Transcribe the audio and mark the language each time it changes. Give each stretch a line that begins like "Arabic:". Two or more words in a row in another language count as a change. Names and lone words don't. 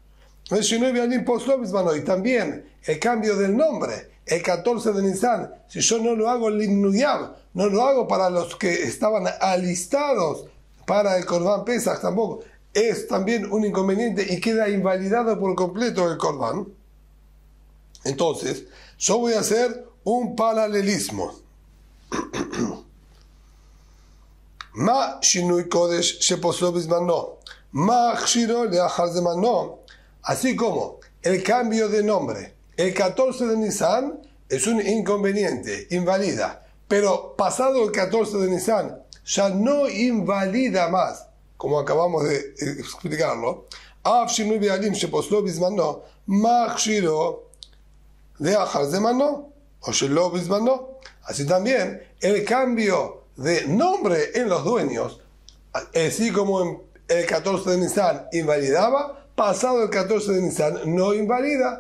Spanish: Y también el cambio del nombre, el 14 de Nisan, si yo no lo hago limnuyam, no lo hago para los que estaban alistados para el
Hebrew: קרבן פסח,
Spanish: tampoco, es también un inconveniente y queda invalidado por completo el Korban. Entonces, yo voy a hacer un paralelismo.
Hebrew: מה שינוי קודש שפסולו בזמנו, מה כשירו לאחר זמנו.
Spanish: Así como el cambio de nombre el 14 de Nisan es un inconveniente, invalida. Pero pasado el 14 de Nisan, ya no invalida más, como acabamos de explicarlo. Así también el cambio de nombre en los dueños, así como en el 14 de Nisan invalidaba, pasado el 14 de Nisan no invalida.